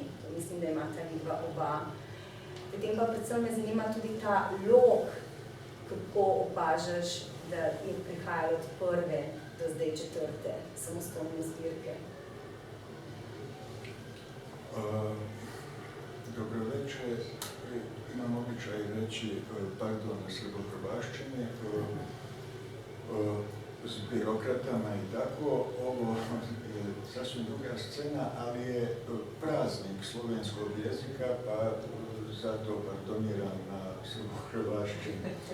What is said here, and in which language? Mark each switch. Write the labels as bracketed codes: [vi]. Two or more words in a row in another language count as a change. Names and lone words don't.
[sl] To mislim, da imata vidva oba. Potem pa predvsem me zanima tudi ta lok, kako opažaš, da je prihajalo od prve do zdaj četrte samostojne zbirke. Dobro večer, [hr] imam običaj reći pardon [sl] na srbohrvaščini. [hr] S birokratama i tako, ovo je sasvim druga scena, ali je praznik slovenskog jezika, pa zato pardoniram [sl] na srbohrvaščini.